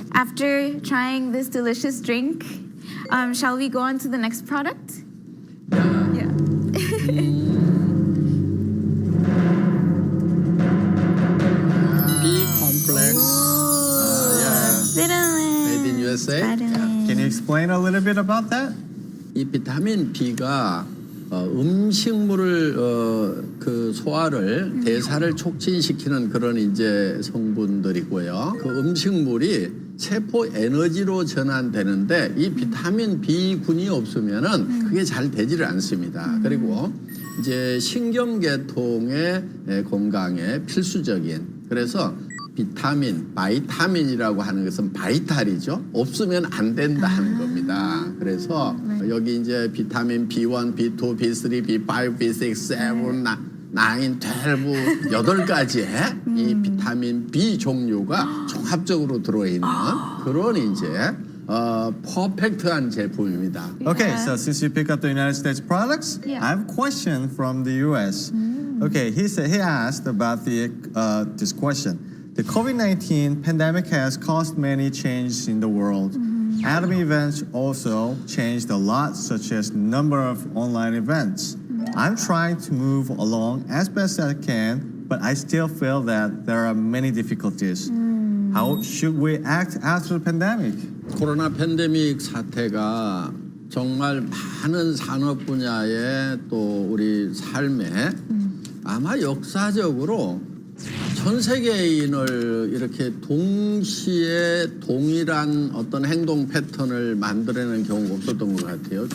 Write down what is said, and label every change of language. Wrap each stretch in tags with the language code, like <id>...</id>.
<en>After trying this delicious drink, shall we go on to the next product? Yeah. Complex. Vitamin. Made in USA. Can you explain a little bit about that?</en> <ko>이 비타민 B가 음식물을 그 소화를 대사를 촉진시키는 그런 이제 성분들이고요. 그 음식물이 세포 에너지로 전환되는데 이 비타민 B군이 없으면은 그게 잘 되지를 않습니다. 그리고 이제 신경계통의 건강에 필수적인 그래서 비타민, 바이타민이라고 하는 것은 바이탈이죠. 없으면 안 된다 하는 겁니다. 그래서 여기 이제 비타민 B1, B2, B3, B5, B6, 7, 9, 12, 8가지의 이 비타민 B 종류가 종합적으로 들어있는 그런 이제 퍼펙트한 제품입니다.</ko> <en>Okay, so since you pick up the United States products, I have a question from the US. Okay, he asked about this question. The COVID-19 pandemic has caused many changes in the world. Atomy events also changed a lot, such as number of online events. I'm trying to move along as best as I can, but I still feel that there are many difficulties. How should we act after the pandemic?</en> <ko>코로나 팬데믹 사태가 정말 많은 산업 분야에 또 우리 삶에 아마 역사적으로 전 세계인을 이렇게 동시에 동일한 어떤 행동 패턴을 만들어내는 경우가 없었던 것 같아요.</ko>